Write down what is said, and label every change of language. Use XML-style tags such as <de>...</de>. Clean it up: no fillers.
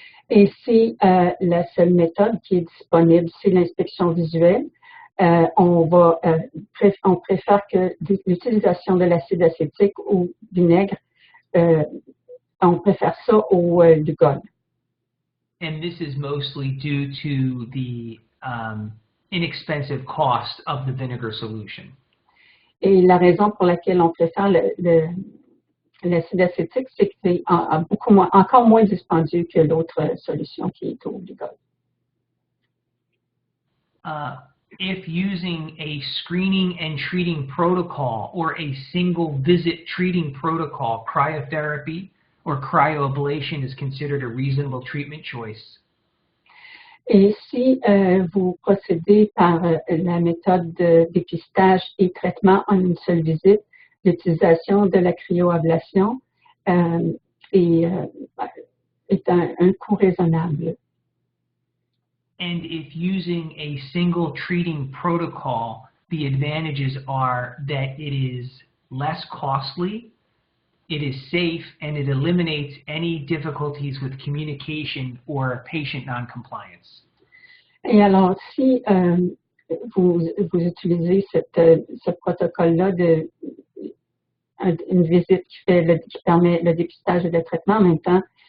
<fr>Et si la seule méthode qui est disponible, c'est l'inspection visuelle, on préfère que l'utilisation de l'acide acétique ou vinaigre, on préfère ça au glucose.</fr> <en>And this is mostly due to the inexpensive cost of the vinegar solution.</en> <fr>Et la raison pour laquelle on préfère l'acide acétique, c'est que c'est encore moins dispendieux que l'autre solution qui est au glucose.</fr> <en>If using a screening and treating protocol or a single visit treating protocol, cryotherapy or cryoablation is considered a reasonable treatment choice.</en> <fr>Et si vous procédez par la méthode de dépistage et traitement en une seule visite, l'utilisation de la cryoablation est un coût raisonnable.</fr> <en>And if using a single treating protocol, the advantages are that it is less costly, it is safe, and it eliminates any difficulties with communication or patient noncompliance.</en> <fr>Et alors, si vous utilisez ce protocole-là une visite qui permet le dépistage et le traitement en même temps,</fr>